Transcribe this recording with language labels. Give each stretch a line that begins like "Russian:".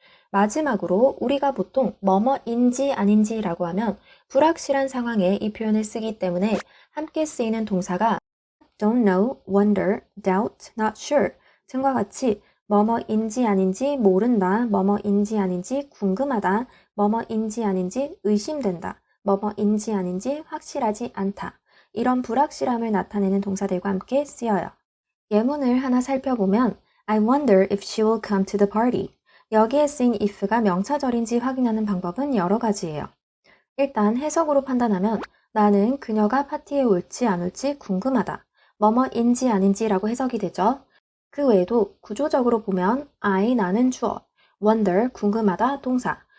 Korean: 마지막으로 우리가 보통 뭐뭐인지 아닌지라고 하면 불확실한 상황에 이 표현을 쓰기 때문에 함께 쓰이는 동사가 don't know, wonder, doubt, not sure 등과 같이 뭐뭐인지 아닌지 모른다, 뭐뭐인지 아닌지 궁금하다, 뭐뭐인지 아닌지 의심된다, 뭐뭐인지 아닌지 확실하지 않다. 이런 불확실함을 나타내는 동사들과 함께 쓰여요. 예문을 하나 살펴보면
English: I wonder if she will come to the party.
Korean: 여기에 쓰인 if가 명사절인지 확인하는 방법은 여러 가지예요. 일단 해석으로 판단하면 나는 그녀가 파티에 올지 안 올지 궁금하다. 뭐뭐인지 아닌지라고 해석이 되죠. 그 외에도 구조적으로 보면 I 나는 주어, wonder 궁금하다 동사.